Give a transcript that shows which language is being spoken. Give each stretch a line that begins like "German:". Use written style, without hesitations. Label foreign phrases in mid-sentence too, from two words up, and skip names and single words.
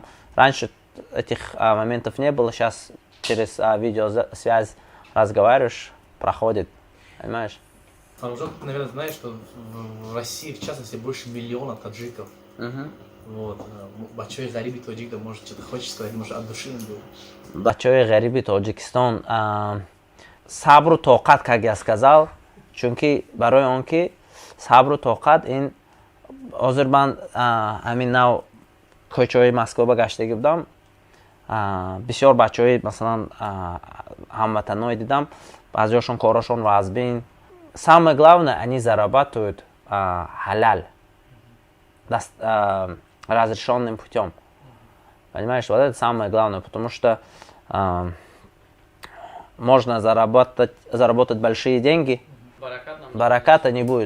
Russian: Раньше этих моментов не было, сейчас через видеосвязь разговариваешь, проходит, понимаешь? Фаружок, ты, наверное, знаешь, что в России, в частности, больше 1 миллиона таджиков. Вот. Бачой Гариби Таджик, да, может, что-то хочешь сказать, может, от души им был.
Tajik: Бачой Гариби Таджикистан. Сабру тоқат,
Russian: как я сказал,
Tajik: чунки барои он ки сабру тоқат ин ҳозир ман ҳамин нав кӯчаҳои Москва гаштагӣ будам. Бисёр бачаҳои масалан ҳамватанои дидам, баъзиҳошон корашон вазбин.
Russian: Самое главное, они зарабатывают халал, разрешенным путем. Понимаешь, вот это самое главное, потому что можно заработать большие деньги, бараката не будет.